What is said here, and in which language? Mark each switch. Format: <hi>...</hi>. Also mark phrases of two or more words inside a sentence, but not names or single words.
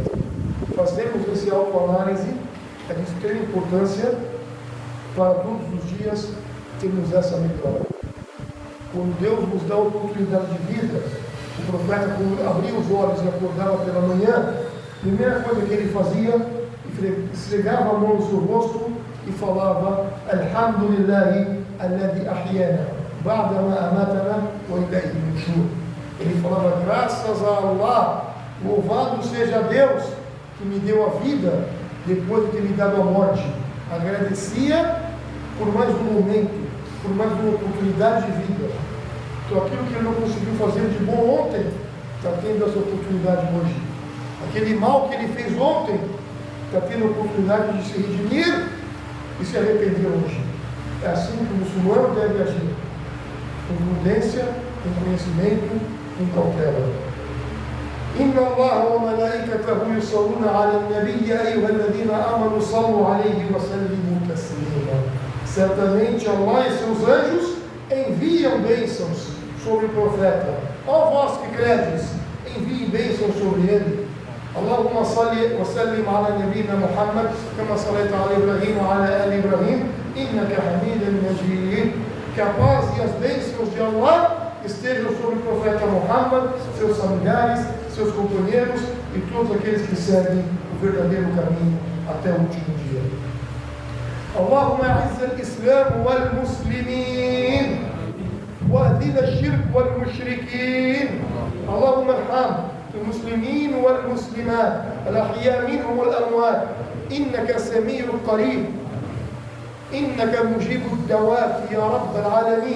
<pt>Fazemos esse autoanálise, é de extrema importância para todos os dias termos essa melhora. Quando Deus nos dá a oportunidade de vida, o profeta, quando abria os olhos e acordava pela manhã, a primeira coisa que ele fazia, esfregava a mão no seu rosto e falava:</pt> <ar>الحمد لله الذي أحيانا بعدما أماتنا وإليه النشور.</ar> <pt>Ele falava: graças a Allah, louvado seja Deus que me deu a vida depois de ter me dado a morte. Agradecia por mais um momento, por mais uma oportunidade de vida. Então aquilo que ele não conseguiu fazer de bom ontem, está tendo essa oportunidade hoje. Aquele mal que ele fez ontem, está tendo a oportunidade de se redimir e se arrepender hoje. É assim que o muçulmano deve agir, com prudência, com conhecimento, com cautela.</pt> <ar>إن الله وملائكته يصلون على النبي يا أيها الذين آمنوا صلوا عليه وسلموا تسليما.</ar> <pt>Certamente Allah e seus anjos enviam bênçãos sobre o profeta. Ó vós que credes, enviem bênçãos sobre ele.</pt> <ar>اللهم صل وسلم على نبينا محمد كما صليت على إبراهيم وعلى آل إبراهيم إنك حميد مجيد.</ar> <pt>Que a paz e as bênçãos de Allah estejam sobre o profeta Muhammad, seus familiares, seus companheiros e todos aqueles que seguem o verdadeiro caminho até o último dia.</pt> <ar>اللهم أعز الإسلام والمسلمين وأذل الشرك والمشركين. اللهم ارحم المسلمين والمسلمات الأحياء منهم والأموات إنك سميع قريب إنك مجيب الدعوات يا رب العالمين.</ar>